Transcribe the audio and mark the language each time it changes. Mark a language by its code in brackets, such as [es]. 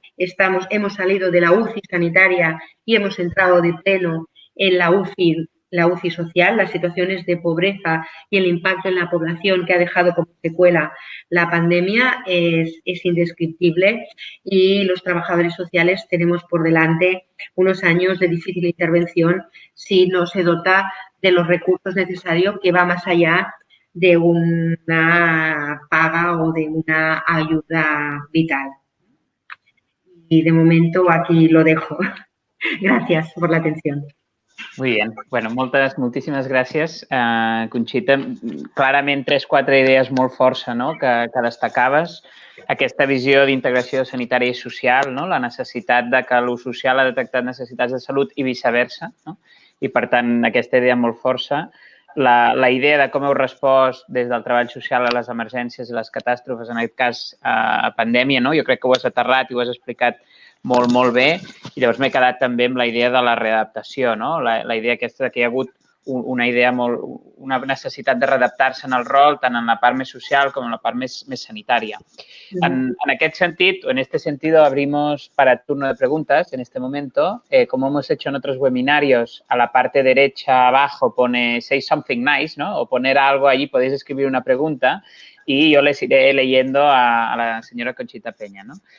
[es] Hemos salido de la UCI sanitaria y hemos entrado de pleno en la UCI social, las situaciones de pobreza y el impacto en la población que ha dejado como secuela la pandemia es indescriptible y los trabajadores sociales tenemos por delante unos años de difícil intervención si no se dota de los recursos necesarios, que va más allá de una paga o de una ayuda vital. Y de momento aquí lo dejo. Gracias por la atención. Muy bien. [ca] Bueno, moltíssimes gràcies, Conxita. Clarament 3-4 idees molt força, no?, que destacaves. Aquesta visió d'integració sanitària i social, no?, la necessitat de que l'ús social ha detectat necessitats de salut i viceversa, no?, i, per tant, aquesta idea molt força. La idea de com heu respost des del treball social a les emergències i les catàstrofes, en aquest cas a pandèmia, no? Jo crec que ho has aterrat i ho has explicat molt, molt bé. I llavors m'he quedat també amb la idea de la readaptació, no? La idea aquesta que hi ha hagut una necessitat de readaptar-se en el rol, tant en la part més social com en la part més sanitària. En aquest sentit, [es] o en este sentido, abrimos para turno de preguntas en este momento. Como hemos hecho en otros webinarios, a la parte derecha abajo pone [en] say something nice, [es] ¿no? O poner algo allí, podéis escribir una pregunta y yo les iré leyendo a la señora Conxita Peña, ¿no?